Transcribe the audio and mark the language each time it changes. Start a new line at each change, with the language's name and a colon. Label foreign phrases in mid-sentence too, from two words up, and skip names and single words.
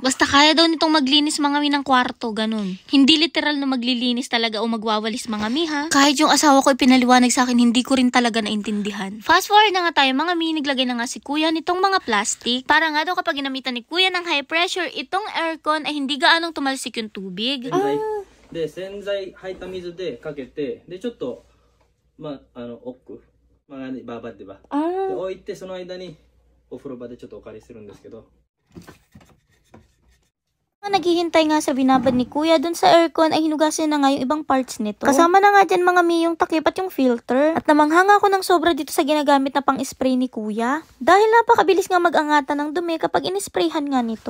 Filipino: Basta kaya daw nitong maglinis mga mi ng kwarto, ganun. Hindi literal na maglilinis talaga o magwawalis mga mi ha. Kahit yung asawa ko ipinaliwanag sa akin, hindi ko rin talaga naintindihan. Fast forward na nga tayo mga mi, naglagay na nga si Kuya nitong mga plastic. Para nga daw kapag ginamitan ni Kuya ng
English: high pressure,
Filipino: itong aircon ay hindi gaanong tumalsik yung tubig.
Japanese: で、洗剤入った水でかけて、で、ちょっと、奥、ババってば。で、置いて、その間に、お風呂場でちょっとお借りするんですけど。
Filipino: Naghihintay nga sa binabad ni Kuya dun sa aircon ay hinugasin na nga yung ibang parts nito. Kasama na nga dyan mga mi yung takip at yung filter. At namanghanga ako ng sobra dito sa ginagamit na pang-spray ni Kuya. Dahil napakabilis nga mag-angatan ng dumi kapag in-sprayhan nga nito.